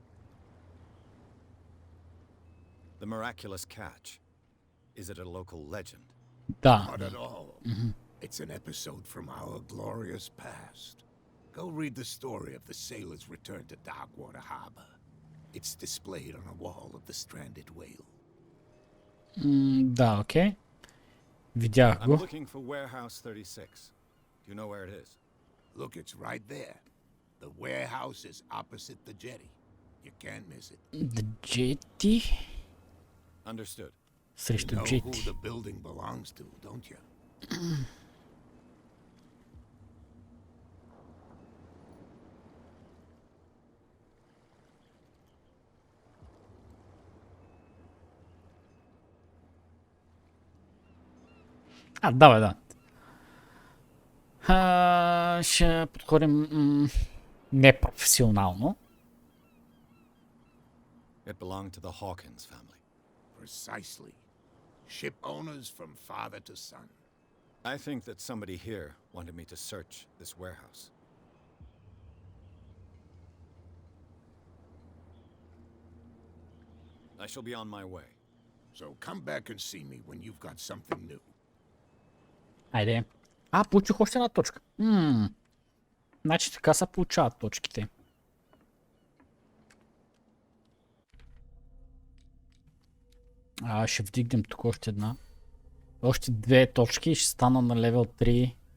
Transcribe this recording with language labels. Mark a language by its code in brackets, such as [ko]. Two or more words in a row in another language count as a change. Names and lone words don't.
[en] The miraculous catch. Is it a local legend? [bg] Да. [en] Not at all. It's an episode from our glorious past. Go read the story of the sailor's return to Darkwater Harbor. It's displayed on a wall of the stranded whale. [bg] Да, окей. Видях [en] I'm [bg] го. [en] looking for warehouse 36. Do you know where it is? Look, it's right there. The warehouse is opposite the jetty. You can't miss it. The Jetty. Understood. You [bg] Срещу [en] know who [bg] Jetty. [en] the building belongs to, don't you? [bg] Да, бе, да. Ще подходим непрофесионално. [en] It belonged to the Hawkins family. Precisely. Ship owners from father to son. I think that somebody here wanted me to search this warehouse. I shall be on my way. So come back and see me when you've got something new. [bg] Айде. Получих още една точка. Значи така се получават точките. Ще вдигнем тук още една. Още две точки и ще стана на левел 3.